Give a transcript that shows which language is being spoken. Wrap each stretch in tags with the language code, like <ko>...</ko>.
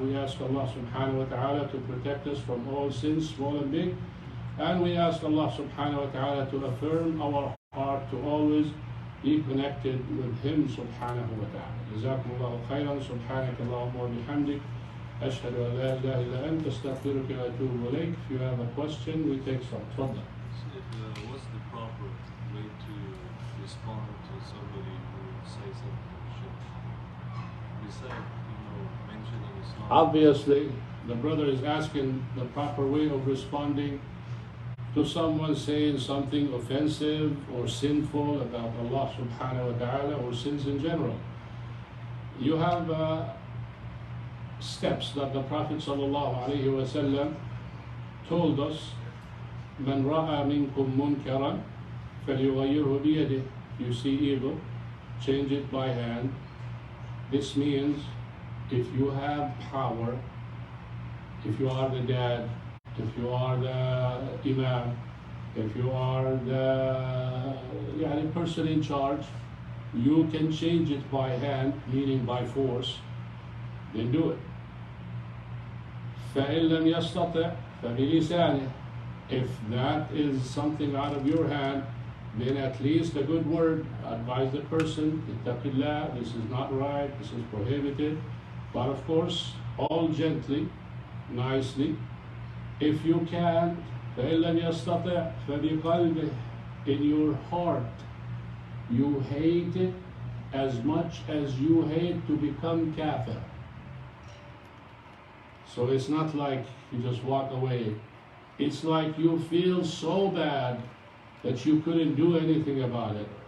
<en>We ask Allah subhanahu wa ta'ala to protect us from all sins, small and big. And we ask Allah subhanahu wa ta'ala to affirm our heart to always be connected with Him subhanahu wa ta'ala.</en> <ar>جزاكم الله خيرا. سبحانك اللهم وبحمدك أشهد أن لا إله إلا أنت أستغفرك وأتوب إليك.</ar> <en>If you have a question, we take some.</en> <ar>تفضل.</ar> <en>What's the proper way to respond to somebody who says something shit? Besides, mentioning Islam. Obviously, the brother is asking the proper way of responding to someone saying something offensive or sinful about Allah subhanahu wa ta'ala or sins in general. You have steps that the Prophet ﷺ told us.</en> <ar>من رأى منكم منكرا فليغيره بيده.</ar> <en>You see evil, change it by hand. This means if you have power, if you are the dad, if you are the imam, if you are the person in charge, you can change it by hand, meaning by force, then do it.</en> <ar>فإن لم يستطع فبلسانه.</ar> <en>If that is something out of your hand, then at least a good word, advise the person, ittaqillah, this is not right, this is prohibited. But of course, all gently, nicely. If you can't,</en> <ar>فإن لم يستطع فبقلبه.</ar> <en>In your heart, you hate it as much as you hate to become kafir. So it's not like you just walk away. It's like you feel so bad that you couldn't do anything about it.</en>